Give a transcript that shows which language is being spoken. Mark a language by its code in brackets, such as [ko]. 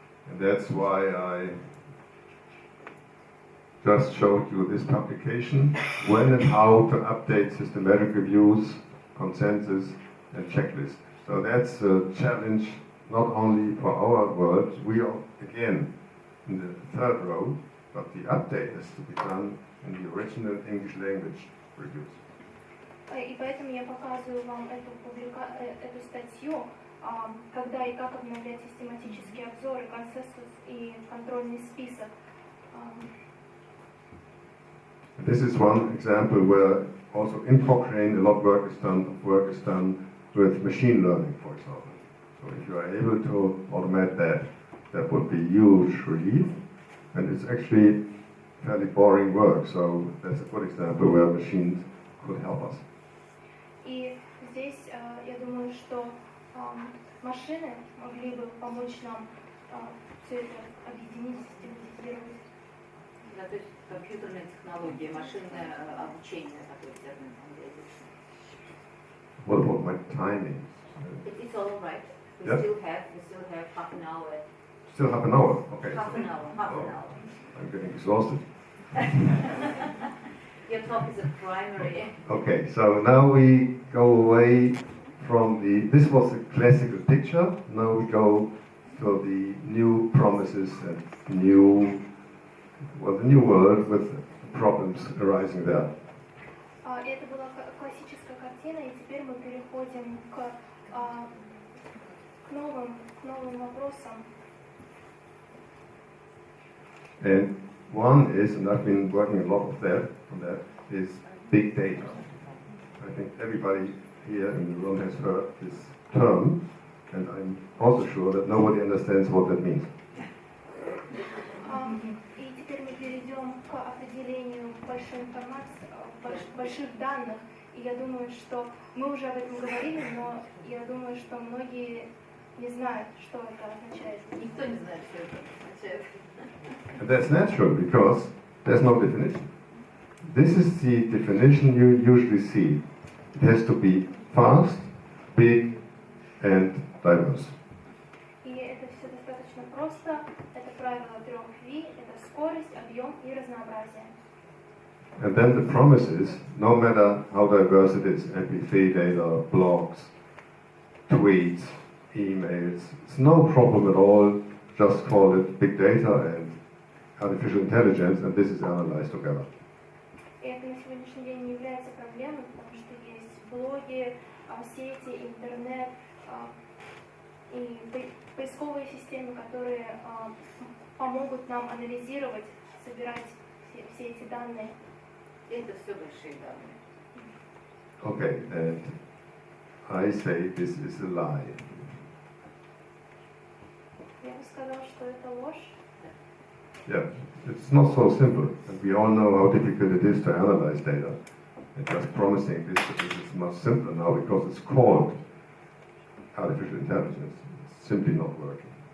[en] And that's why I just showed you this publication, when and how to update systematic reviews, consensus, and checklists. So that's a challenge not only for our world, we are again in the third row, but the update has to be done in the original English language reviews. [ru] И поэтому я показываю вам эту статью, когда и как обновлять систематические обзоры, консенсус и контрольный список. [en] This is one example where also in Cochrane a lot of work is done with machine learning, for example. So if you are able to automate that, that would be huge relief, and it's actually fairly boring work, so that's a good example where machines could help us. [ru] И здесь я думаю, что машины могли бы помочь нам все это объединить, систематизировать. Да, то есть компьютерные технологии, машинное обучение, такой термин английский. [en] What about my timing? It's all right. We Yeah. still have half an hour. Still half an hour? Okay. Half an hour. I'm getting exhausted. Your talk is a primary. Okay, so now we go away from this was a classical picture, now we go to the new promises and the new world with problems arising there. [ru] Это была классическая картина, и теперь мы переходим к новым вопросам. [en] And one is, and I've been working a lot on that, is big data. I think everybody here in the room has heard this term, and I'm also sure that nobody understands what that means. [ru] И теперь мы перейдем к определению большой информации, больших данных. И я думаю, что мы уже об этом говорили, но я думаю, что многие не знают, что это означает. Никто не знает, что это означает. [en] And that's natural because there's no definition. This is the definition you usually see. It has to be fast, big, and diverse. [ru] И это все достаточно просто. Это правило 3V, это скорость, объем и разнообразие. [en] And then the promise is, no matter how diverse it is, MP3 data, blogs, tweets, emails, it's no problem at all. Just call it big data and artificial intelligence, and this is analyzed together. [ru] И это на сегодняшний день не является проблемой, потому что есть блоги, сети, интернет и поисковые системы, которые помогут нам анализировать, собирать все эти данные. Это все большие данные. [en] Okay, and I say this is a lie. [ru] Я бы сказала, что это ложь. [en] Yeah, it's not so simple, and we all know how difficult it is to analyze data. And just promising this is much simpler now because it's called artificial intelligence. It's simply not working.